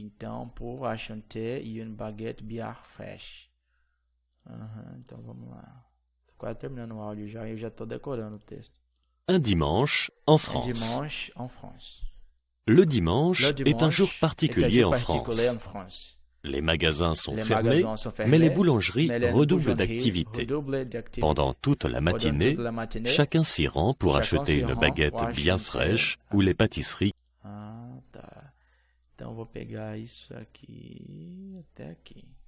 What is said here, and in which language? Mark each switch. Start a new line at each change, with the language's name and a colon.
French: Então, pour acheter une baguette bien fraîche.
Portuguese: Então vamos lá. Tô quase terminando o áudio já e eu já tô decorando o texto.
French: Un dimanche en France. Dimanche en France. Le dimanche est un jour particulier en France. Les magasins sont fermés, mais les boulangeries redoublent d'activité. Pendant toute la matinée, chacun s'y rend pour acheter une baguette bien fraîche ou les pâtisseries.
Portuguese: Ah, tá. Então eu vou pegar isso aqui até aqui.